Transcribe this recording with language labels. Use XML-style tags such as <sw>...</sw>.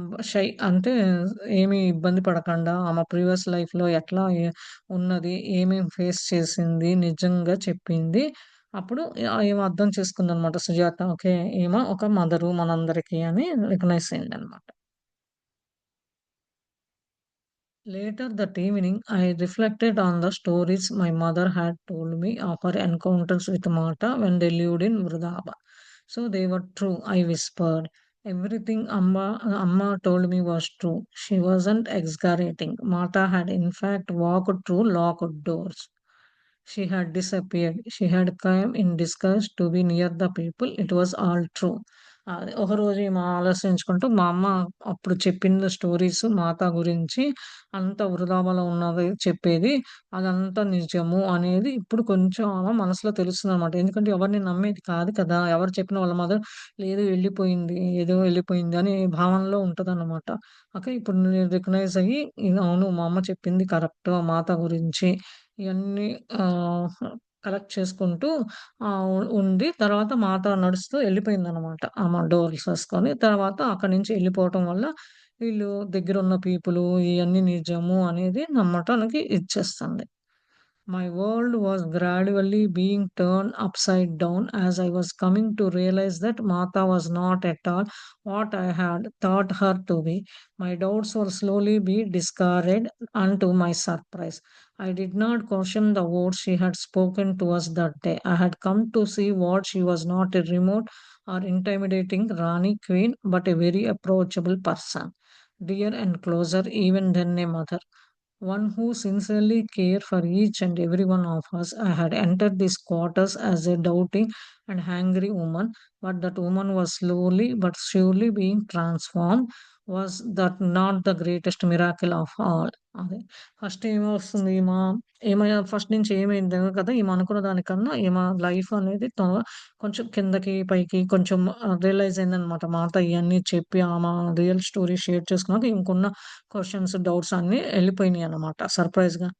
<te>Shy అంటే ఏమి ఇబ్బంది పడకండా ఆమె ప్రీవియస్ లైఫ్‌లో ఎట్లా ఉన్నది, ఏమేం ఫేస్ చేసింది, నిజంగా చెప్పింది. అప్పుడు ఈమె అర్థం చేసుకుందనమాట సుజాత. ఓకే. ఈమె ఒక మదరు మనందరికీ అని రికగ్నైజ్ అయిందనమాట.</te> <en>Later that evening, I reflected on the stories my mother had told me of her encounters with Mata when they lived in Vrindavan. So they were true, I whispered. Everything Amma told me was true. She wasn't exaggerating. Mata had in fact walked through locked doors. She had disappeared. She had come in disguise to be near the people. It was all true.</en> <te>ఒకరోజు ఈమె ఆలోచించుకుంటూ మా అమ్మ అప్పుడు చెప్పిన stories మాత గురించి అంత వృధాబలం ఉన్నది చెప్పేది. అదంతా నిజము అనేది ఇప్పుడు కొంచెం ఆమె మనసులో తెలుస్తుందనమాట. ఎందుకంటే ఎవరిని నమ్మేది కాదు కదా! ఎవరు చెప్పిన వాళ్ళ మదర్ లేదు వెళ్ళిపోయింది. ఏదో వెళ్ళిపోయింది అనే భావనలో ఉంటదనమాట. ఓకే. ఇప్పుడు నేను రికగ్నైజ్ అయ్యి అవును మా అమ్మ చెప్పింది కరెక్ట్ మాత గురించి. ఇయన్నీ ఆహ్, కలెక్ట్ చేసుకుంటూ ఉండి తర్వాత మాతో నడుస్తూ ఎళ్ళిపోయిందనమాట. ఆమె డోర్సేసుకొని. తర్వాత అక్కడి నుంచి ఎళ్ళిపోవటం వల్ల వీళ్ళు దగ్గరున్న పీపులు ఇయన్నీ నిజము అనేది నమ్మటానికి ఇచ్చేస్తుంది.</te> <en>My world was gradually being turned upside down as I was coming to realize that Mata was not at all what I had thought her to be. My doubts were slowly being discarded, and to my surprise. I did not question the words she had spoken to us that day. I had come to see what she was not a remote or intimidating Rani Queen, but a very approachable person, dear and closer even than a mother, one who sincerely cared for each and every one of us. I had entered these quarters as a doubting and angry woman, but that woman was slowly but surely being transformed. Was that not the greatest miracle of all?</en> <te>అదే first ఏమొస్తుంది ఈమె first నుంచి ఏమైందో కదా! ఈమె అనుకున్న దానికన్నా ఈమె లైఫ్ అనేది కొంచెం కిందకి, పైకి కొంచెం రియలైజ్ అయిందనమాట. మాతో ఇయన్నీ చెప్పి ఆమె రియల్ స్టోరీ షేర్ చేసుకున్నాక ఈమెకున్న క్వెషన్స్, డౌట్స్ అన్నీ ఎళ్ళిపోయినాయనమాట సర్ప్రైజ్‌గా.</te>